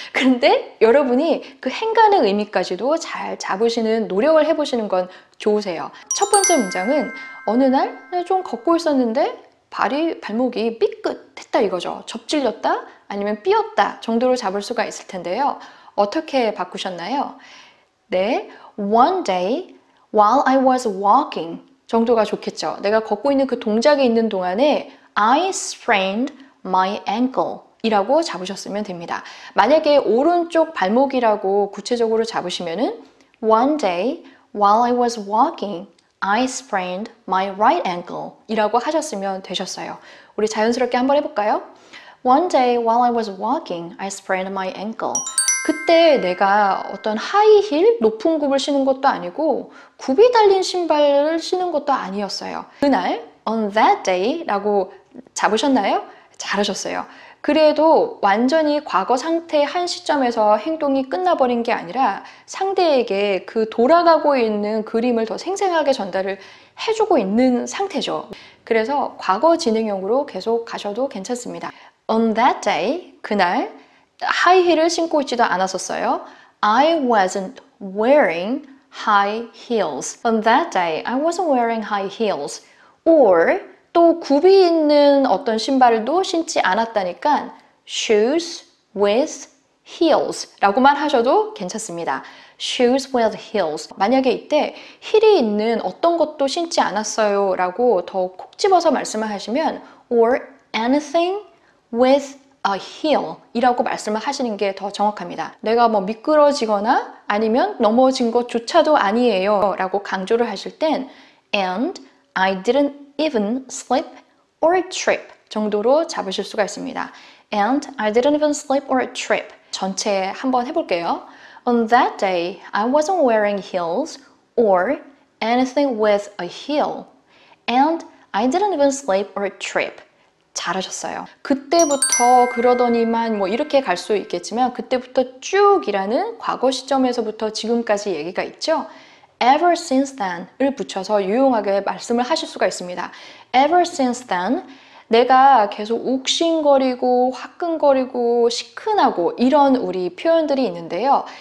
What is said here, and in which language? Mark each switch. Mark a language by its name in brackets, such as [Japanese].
[Korean] 그런데 여러분이 그 행간의 의미까지도 잘 잡으시는 노력을 해보시는 건 좋으세요. 첫 번째 문장은 어느 날 좀 걷고 있었는데 발목이 삐끗했다 이거죠. 접질렸다 아니면 삐었다 정도로 잡을 수가 있을 텐데요. 어떻게 바꾸셨나요? 네, [English] one day while I was walking [Korean] 정도가 좋겠죠. 내가 걷고 있는 그 동작에 있는 동안에 [English] I sprained my ankle [Korean] 이라고 잡으셨으면 됩니다. 만약에 오른쪽 발목이라고 구체적으로 잡으시면은 [English] one day while I was walking I sprained my right ankle [Korean] 이라고 하셨으면 되셨어요. 우리 자연스럽게 한번 해볼까요? [English] One day while I was walking, I sprained my ankle. [Korean] 그때 내가 어떤 하이힐, 높은 굽을 신은 것도 아니고 굽이 달린 신발을 신은 것도 아니었어요. 그날, [English] on that day [Korean] 라고 잡으셨나요? 잘하셨어요. 그래도 완전히 과거 상태 한 시점에서 행동이 끝나버린 게 아니라 상대에게 그 돌아가고 있는 그림을 더 생생하게 전달을 해주고 있는 상태죠. 그래서 과거 진행형으로 계속 가셔도 괜찮습니다. [English] On that day, [Korean] 그날 하이힐을 신고 있지도 않았었어요. [English] I wasn't wearing high heels. On that day, I wasn't wearing high heels. Or [Korean] 또 굽이 있는 어떤 신발도 신지 않았다니까 [English] shoes with heels [Korean] 라고만 하셔도 괜찮습니다. [English] shoes with heels. [Korean] 만약에 이때 힐이 있는 어떤 것도 신지 않았어요 라고 더 콕 집어서 말씀을 하시면 [English] or anything with a heel [Korean] 이라고 말씀을 하시는 게 더 정확합니다. 내가 뭐 미끄러지거나 아니면 넘어진 것조차도 아니에요 라고 강조를 하실 땐 [English] and I didn't even slip or trip [Korean] 정도로 잡으실 수가 있습니다. [English] And I didn't even slip or trip. [Korean] 전체 한번 해볼게요. [English] On that day, I wasn't wearing heels or anything with a heel. And I didn't even slip or trip. [Korean] 잘하셨어요. 그때부터 그러더니만 뭐 이렇게 갈 수 있겠지만 그때부터 쭉이라는 과거 시점에서부터 지금까지 얘기가 있죠. [English] Ever since then [Korean] 을 붙여서 유용하게 말씀을 하실 수가 있습니다. [English] Ever since then [Korean] 내가 계속 욱신거리고 화끈거리고 시큰하고 이런 우리 표현들이 있는데요.